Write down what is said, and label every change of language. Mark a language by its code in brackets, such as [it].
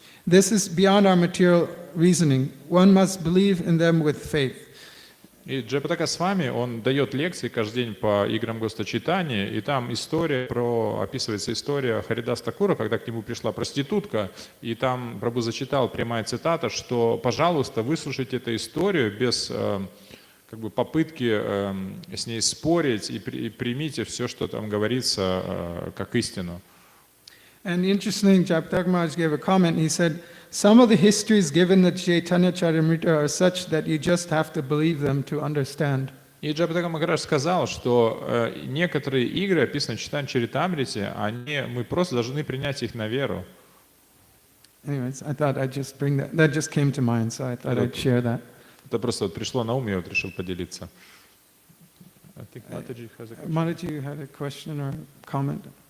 [en] This is beyond our material reasoning. One must believe in them with faith. [ru] И Джайапатака с вами, он дает лекции каждый день по играм Госта Чайтаньи, и там описывается история Харидас Такура, когда к нему пришла проститутка, и там Прабху зачитал прямая цитата, что, пожалуйста, выслушайте эту историю без попытки с ней спорить и примите все, что там говорится, как истину. [en] And interestingly, Jayapataka Maharaj gave a comment. He said, some of the histories given in the Chaitanya Charitamrita are such that you just have to believe them to understand. [ru] И Джайапатака Махарадж сказал, что некоторые игры, описанные в Чайтанья Чаритамрите, мы просто должны принять их на веру. [en] Anyways, I thought I'd just bring that. That just came to mind, so I thought I'd share that. [ru] Это просто пришло на ум, я решил поделиться. [en] I think Mataji has a question. Mataji had a question or comment.